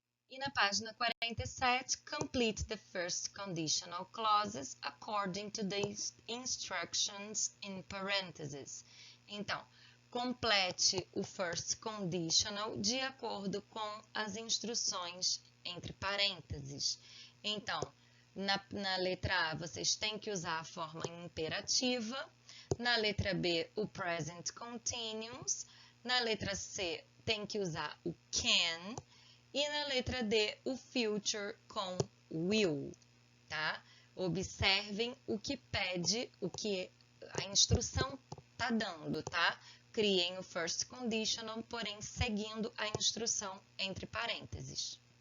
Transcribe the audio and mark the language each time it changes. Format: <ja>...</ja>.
<pt>E na página 47,</pt> <en>complete the first conditional clauses according to the instructions in parentheses.</en> <pt>Então, complete o first conditional de acordo com as instruções entre parênteses. Então, na letra A, vocês têm que usar a forma imperativa. Na letra B, o present continuous. Na letra C, tem que usar o can. E na letra D, o future com will, tá? Observem o que pede, o que a instrução tá dando, tá? Criem o first conditional, porém seguindo a instrução entre parênteses.</pt>